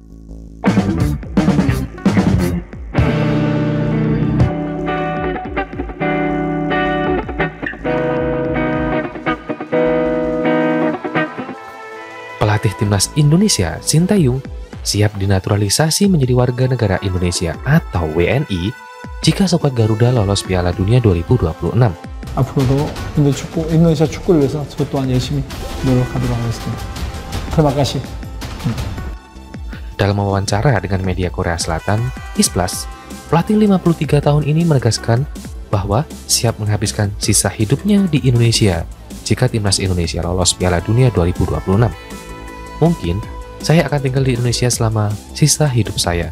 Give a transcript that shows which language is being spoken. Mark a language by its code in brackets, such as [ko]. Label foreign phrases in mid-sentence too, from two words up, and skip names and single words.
[id] Pelatih timnas Indonesia Sinteyong siap dinaturalisasi menjadi warga negara Indonesia atau WNI jika skuad Garuda lolos Piala Dunia 2026. [ko] 앞으로도 인도네시아 축구를 위해서 저 또한 열심히 노력하도록 하겠습니다. [id] Terima kasih. Dalam wawancara dengan media Korea Selatan, Isplus, pelatih 53 tahun ini menegaskan bahwa siap menghabiskan sisa hidupnya di Indonesia jika timnas Indonesia lolos Piala Dunia 2026. Mungkin saya akan tinggal di Indonesia selama sisa hidup saya.